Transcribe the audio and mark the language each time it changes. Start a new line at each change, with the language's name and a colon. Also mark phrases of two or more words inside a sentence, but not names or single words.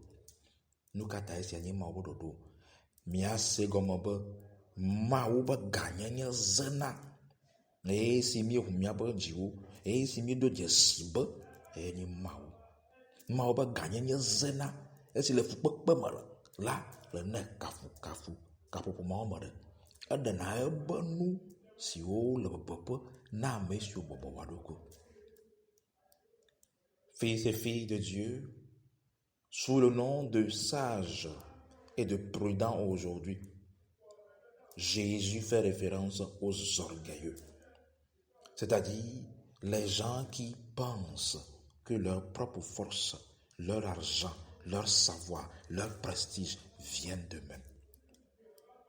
Ewe: Nu ka ta esia nye Mawu be ɖoɖo? Miase gɔme be Mawu be gãnyenye zena, esi míeʋu míaƒe dziwo, esi míedo dzesi be enye Mawu. Mawu be gãnyenye zena, esi le fukpekpe me la le ne kafukafu kaƒoƒo mawo me ɖe. Eɖena ebe nu siwo le bebeƒe na ame siwo bɔbɔ wa ɖokui.
French: Fils et filles de Dieu, sous le nom de sages et de prudents aujourd'hui, Jésus fait référence aux orgueilleux, c'est-à-dire les gens qui pensent que leur propre force, leur argent, leur savoir, leur prestige viennent d'eux-mêmes.